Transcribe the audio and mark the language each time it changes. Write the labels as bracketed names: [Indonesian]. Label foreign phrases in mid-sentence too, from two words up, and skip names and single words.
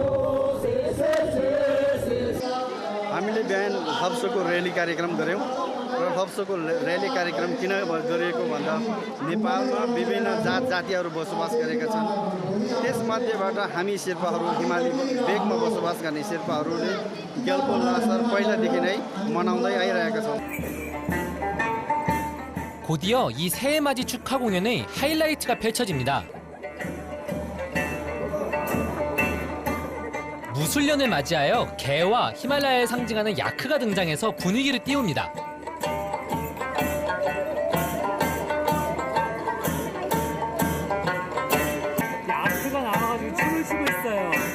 [Nepali] हामीले बिहान थप्सोको र्याली कार्यक्रम गऱ्यौँ रथोत्सवको र्याली कार्यक्रम किन गरिएको भन्दा नेपालमा विभिन्न जात जातिहरू बसोबास गरेका छन्। त्यसमध्येबाट हामी शेर्पाहरू हिमाली भेगमा बसोबास गर्ने शेर्पाहरूले ग्याल्पो लासर पहिलादेखि नै मनाउँदै आइरहेका छौँ। [Korean] 곧이어 이 새해맞이 축하 공연의 하이라이트가 펼쳐집니다. 무술년을 맞이하여 개와 히말라야를 상징하는 야크가 등장해서 분위기를 띄웁니다. 야크가 나와가지고 춤을 추고 있어요.